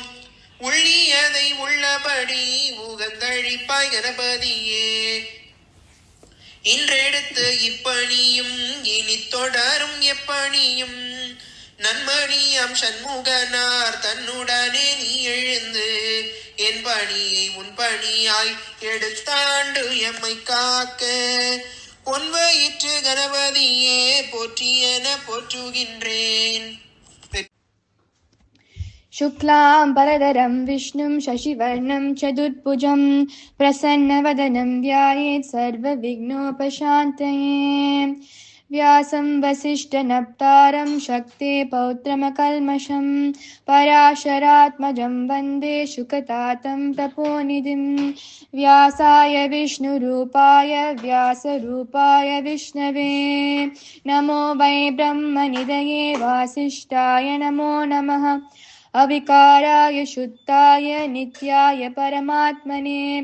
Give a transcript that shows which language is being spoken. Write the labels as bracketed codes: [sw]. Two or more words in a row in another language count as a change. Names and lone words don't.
[ta] உள்ளியதை உள்ளபடி உகந்தழிப்பாய் கணபதியே இன்றெடுத்து இப்பணியும் இனி தொடரும் எப்பணியும் நன்மணியாம் சண்முகனார் தன்னுடனே நீ எழுந்து என் பணியை உன் பணியாய் எடுத்தாண்டு எம்மை காக்க பொன்வயிற்று கணபதியே போற்றியென போற்றுகின்றேன். [sa] शुक्लां परधरं विष्णुं शशिवर्णं चतुर्भुजं प्रसन्नवदनं ध्यायेत् सर्वविघ्नोपशान्तये व्यासं वसिष्ठनप्तारं शक्ते पौत्रमकल्मषं पराशरात्मजं वन्दे शुकतातं तपोनिधिं व्यासाय विष्णुरूपाय व्यासरूपाय विष्णवे नमो वै ब्रह्मनिधये वासिष्ठाय नमो नमः अविकाराय शुद्धाय नित्याय परमात्मने